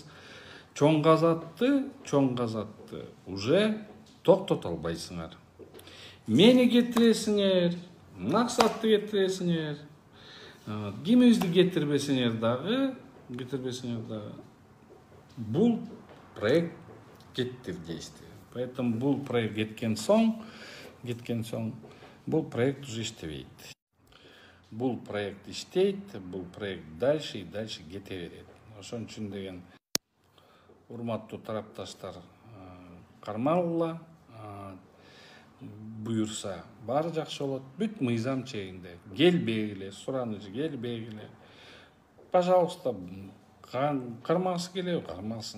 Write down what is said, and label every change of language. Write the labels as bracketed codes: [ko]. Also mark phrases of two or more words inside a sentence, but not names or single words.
[ky] Чоң газатты уже токтото албайсыңар. Мени кетиресиңер, максатты кетиресиңер, кимибизди кетирбесиңер дагы, бул проект кетти [ru] в действие. [ky] Поэтому бул проект кеткен соң, бул проект уже иштебейт. Бул проект иштейт, бул проект [ru] дальше и дальше [ky] кете берет. Ошон үчүн деген урматтуу тарапташтар, кармалгыла, буюрса баары жакшы болот. Бүт мыйзам чегинде. Келбегиле, сураныч келбегиле. Пожалуйста, кармагысы келеби, кармасын.